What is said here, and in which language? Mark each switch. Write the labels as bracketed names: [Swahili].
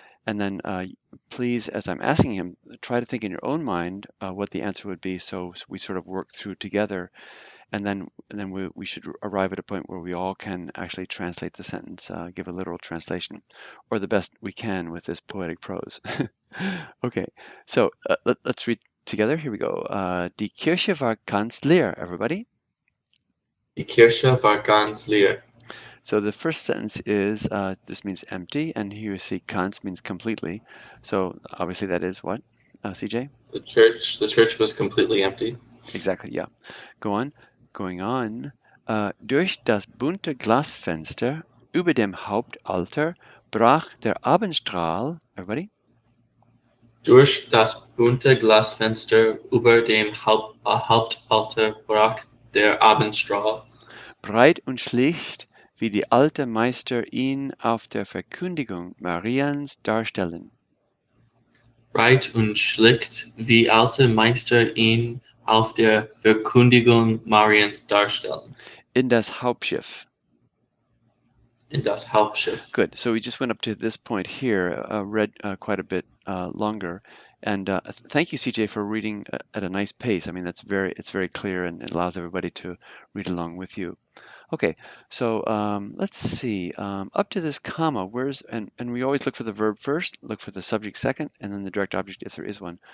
[English] And then please, as I'm asking him, try to think in your own mind what the answer would be, so we sort of work through together. And then we should arrive at a point where we all can actually translate the sentence, give a literal translation, or the best we can with this poetic prose. Okay, so let's read together. Here we go. [German] Die Kirche war ganz leer, everybody. Die Kirche war ganz leer. [English] So the first sentence is, this means empty, and here you see ganz means completely. So obviously that is what, CJ? The church was completely empty. Exactly, yeah. Go on. Going on. [German] Durch das bunte Glasfenster über dem Hauptaltar brach der Abendstrahl. [English] Everybody? [German] Durch das bunte Glasfenster über dem Hauptaltar brach der Abendstrahl. Breit und schlicht, wie die alte Meister ihn auf der Verkündigung Mariens darstellen. Breit und schlicht, wie alte Meister ihn auf der Verkündigung Mariens darstellen. In das Hauptschiff. In das Hauptschiff. [English] Good. So we just went up to this point here, read quite a bit longer. And thank you, CJ, for reading at a nice pace. I mean, it's very clear, and it allows everybody to read along with you. Okay, so let's see. Up to this comma, and we always look for the verb first, look for the subject second, and then the direct object if there is one.